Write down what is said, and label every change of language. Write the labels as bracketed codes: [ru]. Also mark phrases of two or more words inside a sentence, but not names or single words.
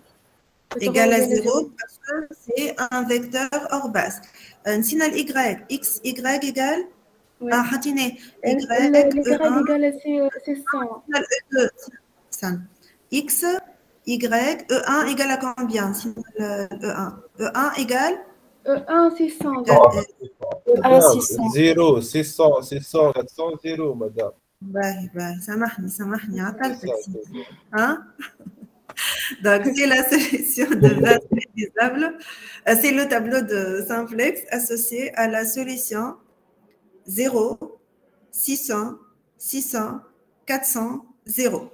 [fr] Égal à 0 parce que c'est un vecteur hors base. Sinon, Y. X, Y égale à Hatine. Y égale à 600. X, Y, E1 égale à combien? E1. E1 égale E1, 600. E1, 600. 0, 600, 600, 400, 0, madame. [ar] باهي سامحني عطلتك hein? [fr] Donc c'est la solution de base réalisable, c'est le tableau de simplex associé à la solution 0, 600, 600, 400, 0.